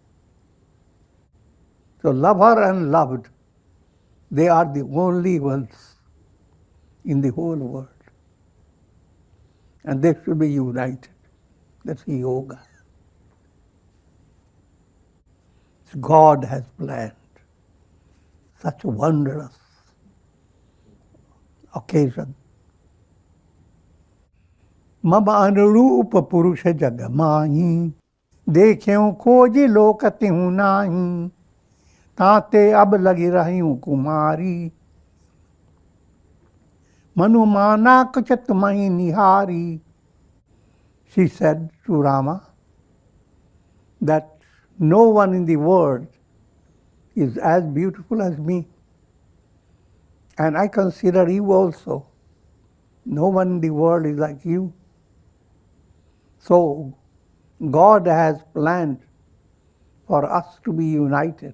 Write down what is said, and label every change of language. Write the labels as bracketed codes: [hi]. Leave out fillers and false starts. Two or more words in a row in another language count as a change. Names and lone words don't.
[en] So lover and loved, they are the only ones in the whole world. And they should be united. That's yoga. God has planned such a wondrous occasion. [awa] मम अनुरूप पुरुष जगमाही देख्युँ कोजि लोकति हु नाही, ताते अब लगी रही हूँ कुमारी, मनुमाना कुछ तुम्हें निहारी. [en] She said to Rama that no one in the world is as beautiful as me. And I consider you also. No one in the world is like you. So God has planned for us to be united.